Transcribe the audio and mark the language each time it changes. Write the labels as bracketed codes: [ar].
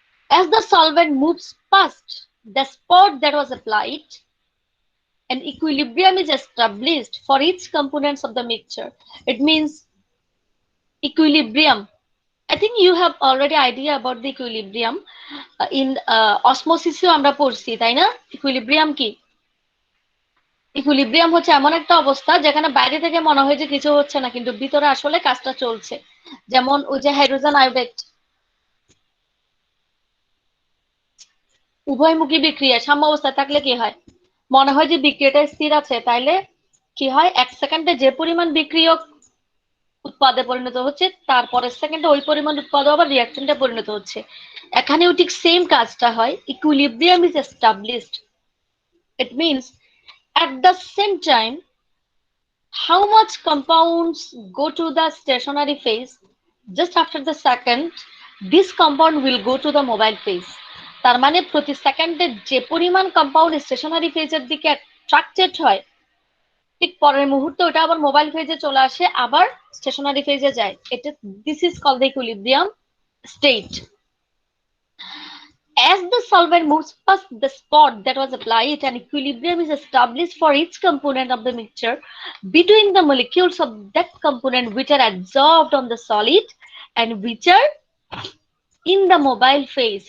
[en] As the solvent moves past the spot that was applied, an equilibrium is established for each components of the mixture. It means equilibrium. I think you have already idea about the equilibrium. In osmosis [bn] আমরা পড়ছি, তাই না? Equilibrium কি? Equilibrium হচ্ছে এমন একটা অবস্থা যেখানে বাইরে থেকে মনে হয় যে কিছু হচ্ছে না, কিন্তু ভিতরে আসলে কাজটা চলছে। যেমন ওই যে হাইড্রোজেন আয়োডাইড, উভয়মুখী বিক্রিয়া সাম্য অবস্থায় থাকলে কি হয়, মনে হয় যে বিক্রিয়াটা স্থির আছে, তাইলে কি হয়, 1 সেকেন্ডে যে পরিমাণ বিক্রিয়ক উৎপাদে পরিণত হচ্ছে, তারপরের সেকেন্ডে ওই পরিমাণ উৎপাদ আবার রিয়াকশনটা পরিণত হচ্ছে। এখানেও ঠিক সেম কাজটা হয়। [en] Equilibrium is established. It means at the same time how much compounds go to the stationary phase, just after the second this compound will go to the mobile phase. [bn] তার মানে প্রতি সেকেন্ডে যে পরিমাণ কম্পাউন্ড স্টেশনারি ফেজের দিকে attracted হয়, ঠিক পরের মুহূর্তে ওটা আবার মোবাইল ফেজে চলে আসে, আবার স্টেশনারি ফেজে যায়। [en] এটা this is called the equilibrium state. As the solvent moves past the spot that was applied, an equilibrium is established for each component of the mixture between the molecules of that component which are adsorbed on the solid and which are in the mobile phase.